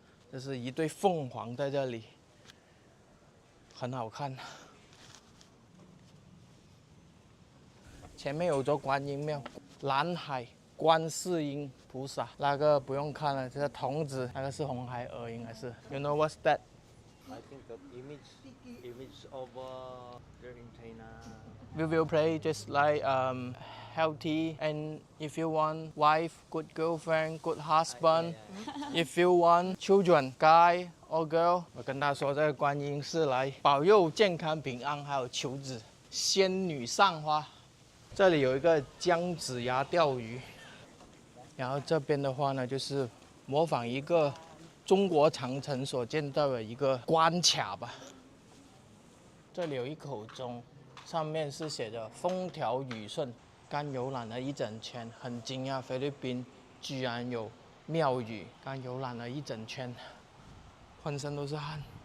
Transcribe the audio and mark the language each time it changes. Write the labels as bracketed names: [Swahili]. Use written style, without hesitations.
[Chinese] 这是一对凤凰在这里，很好看。前面有座观音庙，南海观世音菩萨，那个不用看了，这个童子，那个是红孩儿应该是。 [English] You know what's that? I think the image of there in China. We will pray just like healthy, and if you want wife, good girlfriend, good husband, if you want children, guy or girl， [Chinese] 我跟他说这个观音是来保佑健康平安，还有求子。仙女上花，这里有一个姜子牙钓鱼，然后这边的话呢，就是模仿一个中国长城所见到的一个关卡吧。这里有一口钟。上面是写着风调雨顺，刚游览了一整圈，很惊讶菲律宾居然有庙宇，刚游览了一整圈，浑身都是汗。